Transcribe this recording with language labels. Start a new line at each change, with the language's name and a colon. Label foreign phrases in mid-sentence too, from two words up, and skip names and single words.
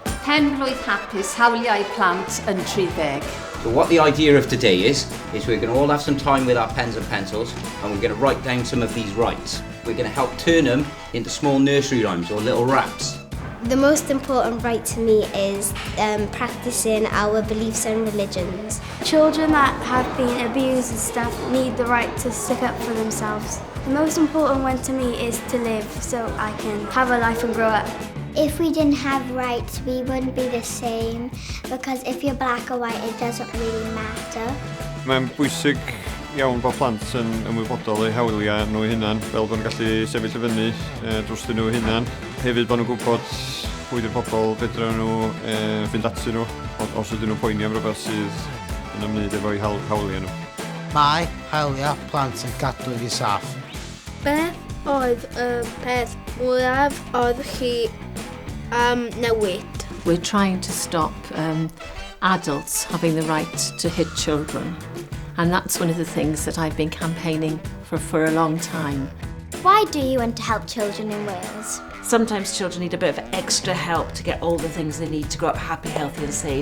Welsh: Pen-blwydd hapus Hawliau Plant yn 30.
English: So what the idea of today is we're going to all have some time with our pens and pencils and we're going to write down some of these rights. We're going to help turn them into small nursery rhymes or little raps. The most important right to me is practicing our beliefs and religions. Children that have been abused and stuff need the right to stick up for themselves. The most important one to me is to live so I can have a life and grow up. If we didn't have rights, we wouldn't be the same, because if you're black or white, it doesn't really matter.
Welsh: Mae'n bwysig iawn bod plant yn ymwybodol eu hawliau nhw hunan, fel bod nhw'n gallu sefyll y fyny drosyn nhw hunan. Hefyd bod nhw'n gwybod pwy di'r pobl fedra nhw fynd ati nhw, os ydyn nhw'n poeni am rhywbeth sydd yn ymwneud efo'u hawliau nhw. Mae Hawliau Plant yn gadw fi saff. Beth oedd y peth mwyaf oedd chi newid?
English: We're trying to stop adults having the right to hit children. And that's one of the things that I've been campaigning for a long time. Why do you want to help children in Wales? Sometimes children need a bit of extra help to get all the things they need to grow up happy, healthy and safe.